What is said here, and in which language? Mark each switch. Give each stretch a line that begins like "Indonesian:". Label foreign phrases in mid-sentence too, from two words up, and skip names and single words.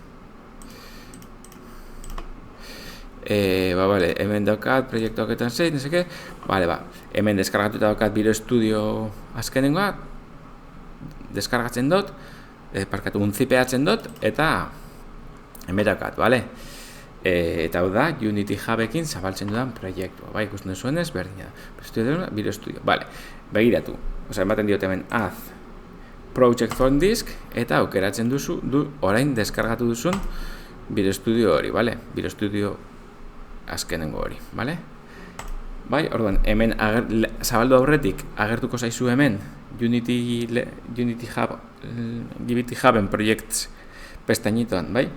Basque: Hemen daukat, proiektu haketan zein, neseke, hemen deskargatuta daukat Biro Studio azkenengoa, deskargatzen dut, unzipeatzen dut, eta hemen daukat, bale? Eta hau da, Unity Hubekin zabaltzen dudan proiektua, bai, ikusten zuenez, berdina da. Biro Studio, bale, begiratu. Ematen diot hemen
English: add project on disk,
Basque: eta aukeratzen duzu, orain deskargatu duzun Biro Studio hori, bale? Biro Studio azkenengo hori, bale? Bai, orduan, hemen zabaldu aurretik agertuko zaizu hemen Unity Huben Projects pestainitoan, bai?